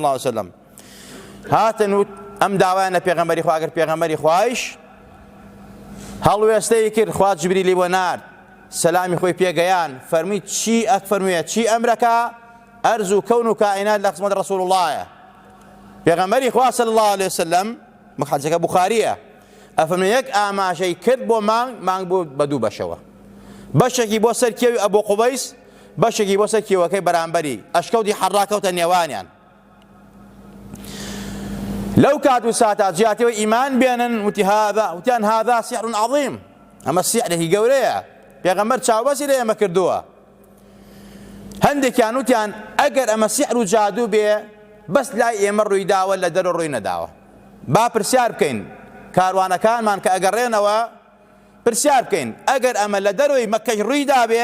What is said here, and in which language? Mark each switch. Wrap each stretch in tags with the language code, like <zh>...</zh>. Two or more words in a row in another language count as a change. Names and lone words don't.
<ar>الله علیه وسلم،</ar> <ckb>هاتن و ئەم داوایان لە پێغەمبەری خوا ئەگەر پێغەمبەری خوایش هەڵوێستەی کرد، خوا جبریلی بۆ نارد سەلامی خۆی پێگەیان فەرمی چی ئەفەرموویە چی ئەمرەکە ئەرز و کەون و کائینات لە خزمەت ڕەسوڵ اللهە پێغەمبەری خوا</ckb> <ar>صلی الله عليه وسلم</ar> <ckb>حەدیثەکە بوخاریە ئەفەرمێ یەک ئاماژەی کرد بۆ مانگ بوو بە دوو بەشەوە بەشێکی بۆ سەر کێوی ئەبوو قوبەیس بەشێکی بۆ سەر کێوەکەی بەرامبەری ئەشکەوتی حەڕاکەوتە نێوانیان لەو کات و ساتە جیاتەوە ئیمان بێنن وتیان</ckb> <ar>هذا سحر عظیم</ar> <ckb>ئەمە سیحرێکی گەورەیە پێغەمبەر چاوبەسی لە ئێمە کردووە هەندێکیان وتیان ئەگەر ئەمە سیحر و جادوو بێ بەس لای ئێمە ڕوویداوە لە دەرەوە ڕووی نەداوە با پرسیار بکەین کاروانەکانمان کە ئەگەڕێنەوە پرسیار بکەین ئەگەر ئەمە لە دەرەوەی مەکەش ڕوویدا بێ</ckb>